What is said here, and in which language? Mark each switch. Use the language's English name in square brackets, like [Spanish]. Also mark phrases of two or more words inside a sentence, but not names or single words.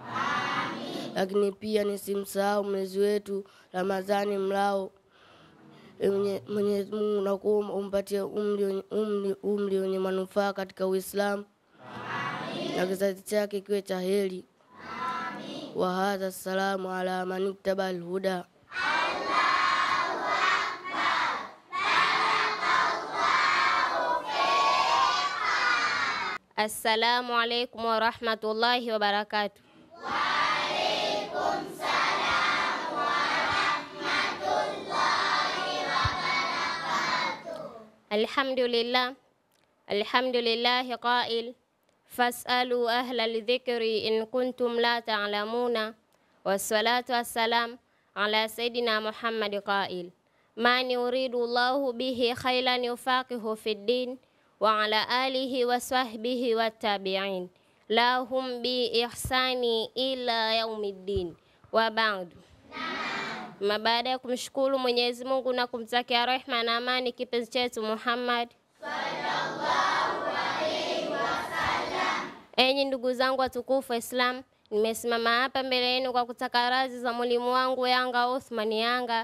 [Swahili] Lakini pia nisimsahau mlezi wetu Ramadhani Mlao. Mwenyezi Mungu nakuomba umpatie umri wenye manufaa katika Uislamu, na kizazi chake kiwe cha heri. [Arabic] وهذا السلام على من اتبع الهدى. السلام عليكم ورحمة الله وبركاته. وعليكم السلام ورحمة الله وبركاته. الحمد لله قائل فاسألوا أهل الذكر إن كنتم لا تعلمون. والصلاة والسلام على سيدنا محمد قائل من يرد الله به خيرا يفقهه في الدين وعلى آله وصحبه والتابعين لهم بإحسان إلى يوم الدين. وبعد. [Swahili] Baada ya kumshukuru Mwenyezi Mungu na kumtakia rehema na amani kipenzi chetu Muhammad [Arabic] صلى الله عليه وسلم, [Swahili] enyi ndugu zangu watukufu Islam, nimesimama hapa mbele yenu kwa kutaka radhi za mwalimu wangu Yanga Othman Yanga.